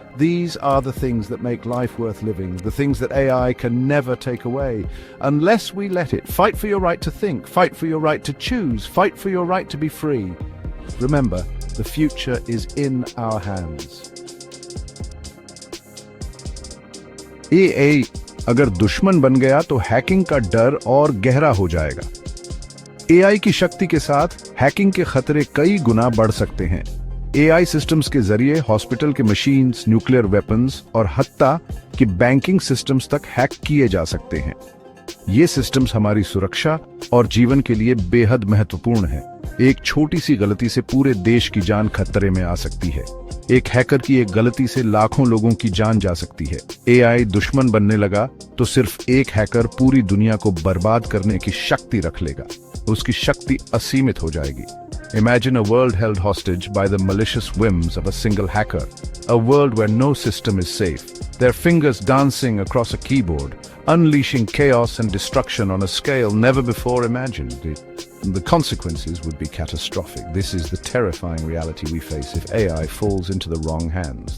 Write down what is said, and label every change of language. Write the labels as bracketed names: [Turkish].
[English] These are the things that make life worth living, the things that AI can never take away, unless we let it. Fight for your right to think, fight for your right to choose, fight for your right to be free. Remember, the future is in our hands. [Hindi] AI अगर दुश्मन बन गया तो hacking का डर और गहरा हो जाएगा। एआई की शक्ति के साथ हैकिंग के खतरे कई गुना बढ़ सकते हैं। एआई सिस्टम्स के जरिए हॉस्पिटल के मशीन्स, न्यूक्लियर वेपन्स और हत्ता कि बैंकिंग सिस्टम्स तक हैक किए जा सकते हैं। ये सिस्टम्स हमारी सुरक्षा और जीवन के लिए बेहद महत्वपूर्ण हैं। एक छोटी सी गलती से पूरे देश की जान खतरे में आ सकती है। एक हैकर की एक गलती से लाखों लोगों की जान जा सकती है। एआई दुश्मन बनने लगा तो सिर्फ एक हैकर पूरी दुनिया को बर्बाद करने की शक्ति रख लेगा। उसकी शक्ति असीमित हो जाएगी। [English] Imagine a world held hostage by the malicious whims of a single hacker. A world where no system is safe. Their fingers dancing across a keyboard, unleashing chaos and destruction on a scale never before imagined. The consequences would be catastrophic. This is the terrifying reality we face if AI falls into the wrong hands.